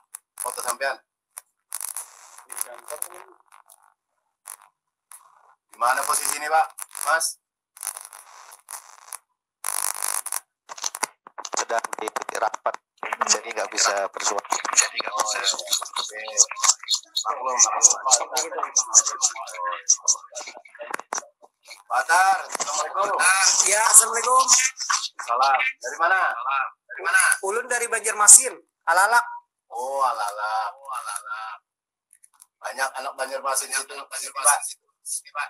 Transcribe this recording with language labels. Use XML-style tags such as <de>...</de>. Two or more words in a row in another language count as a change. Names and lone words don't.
<id>Foto sampean. Di mana posisi ini Pak? Mas? Sedang di rapat, jadi nggak bisa bersuara. Maklum. Pak Atar, Assalamualaikum. Ya, Assalamualaikum. Salam. Dari mana? Ulun dari Banjarmasin. Alalak. Oh, Alalak. Banyak anak Banjarmasin itu. Pak.</id>